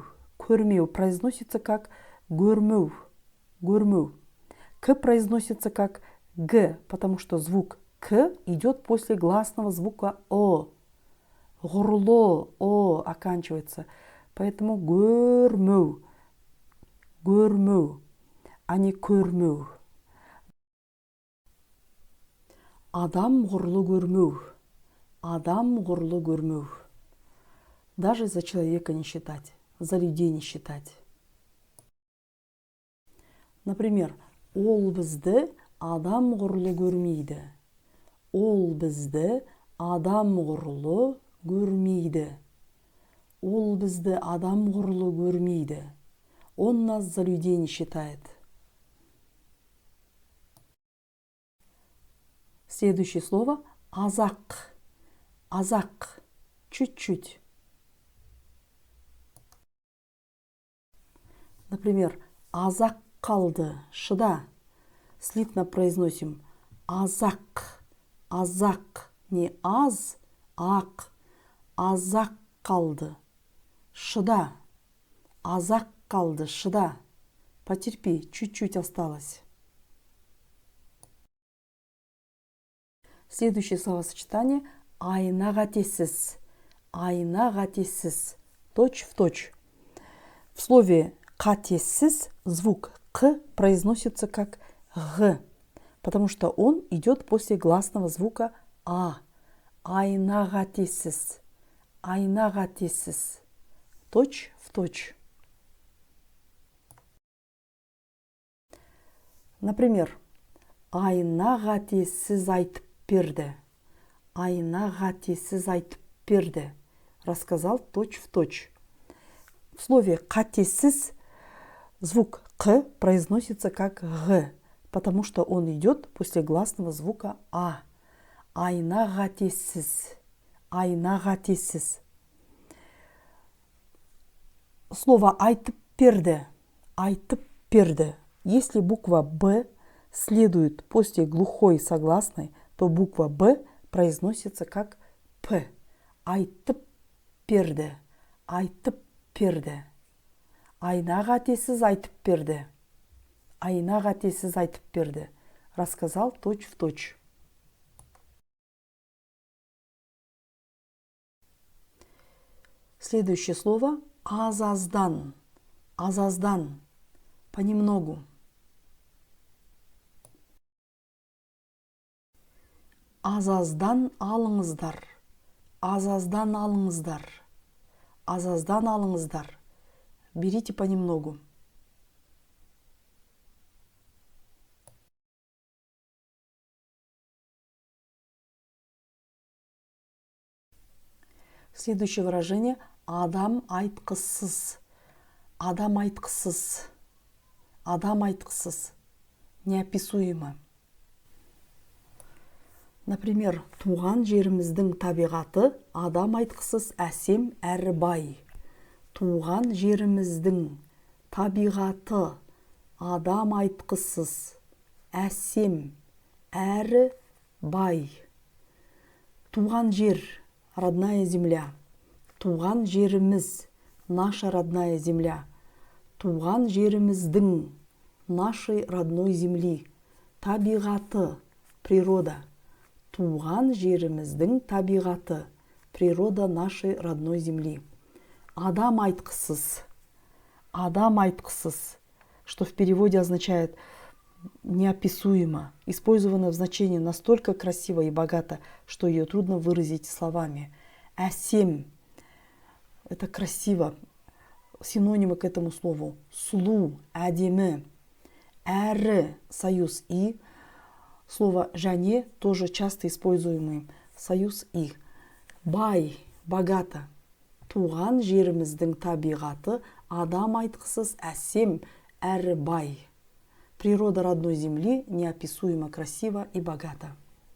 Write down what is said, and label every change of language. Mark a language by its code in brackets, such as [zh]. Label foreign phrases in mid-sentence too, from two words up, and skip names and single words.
[ru] «Көрмеу» произносится как «гөрмеу», «гөрмеу». «К» произносится как «г», потому что звук «к» идет после гласного звука «о». «Ғұрло», «о» оканчивается. Поэтому «гөрмеу», «гөрмеу», а не «көрмеу». [kk] Адам ғұрлы көрмеу. Адам ғұрлы көрмеу. [ru] Даже за человека не считать, за людей не считать. Например, [kk] ол бізді адам ғұрлы көрмейді. Ол бізді адам ғұрлы көрмейді. Ол бізді адам ғұрлы көрмейді. [ru] Он нас за людей не считает. Следующее слово азак. Азак. Чуть-чуть. Например, [kk] азак қалды, шыда. [ru] Слитно произносим азак. [kk] Азак. Не аз, ақ, азақ қалды, шыда, азақ қалды, шыда. [ru] Потерпи, чуть-чуть осталось. Следующее словосочетание [kk] айна қатесіз. Айна қатесіз. [ru] Точь в точь. В слове қатесіз звук «к» произносится как «г», потому что он идет после гласного звука «а». [kk] Айна қатесіз. Айна қатесіз. [ru] Точь в точь. Например, [kk] айна қатесіз айтып берді. Айна қатесіз айтып берді. [ru] Рассказал точь в точь. В слове «қатесіз» звук «к» произносится как «г», потому что он идет после гласного звука «а». [kk] Айна қатесіз. Айна қатесіз. [ru] Слово [kk] айтып берді. Айтып берді. [ru] Если буква «б» следует после глухой согласной, то буква «б» произносится как «п». [kk] Айтып берді. Айтып берді. Айна қатесіз айтып берді. Айна қатесіз айтып берді. [ru] Рассказал точь в точь. Следующее слово аз-аздан. [kk] Аз-аздан. Понемногу. Аз-аздан алыңыздар. Аз-аздан алыңыздар. Аз-аздан алыңыздар. [ru] Берите понемногу. Следующее выражение [kk] адам айтқысыз. Адам айтқысыз. Адам айтқысыз. [ru] Неописуемо. [kk] Например, туған жеріміздің табиғаты адам айтқысыз әсем әрі бай. Туған жеріміздің табиғаты адам айтқысыз әсем әрі бай. Туған жер, [ru] родная земля. [kk] Туған жеріміз, [ru] наша родная земля. [kk] Туған жеріміздің, [ru] нашей родной земли. [kk] Табиғаты, природа. Туған жеріміздің табиғаты, [ru] природа нашей родной земли. [kk] Адам айтқысыз. Адам айтқысыз, [ru] что в переводе означает неописуемо, использовано в значении настолько красиво и богато, что ее трудно выразить словами. Әсем – это красиво, синонимы к этому слову. [kk] Сұлу, әдемі. Әрі – [ru] союз «и». Слово «және» тоже часто используемый союз «и». Бай – богато. [kk] Туған жеріміздің табиғаты адам айтқысыз әсем әрі бай. [ru] Природа родной земли неописуемо красива и богата.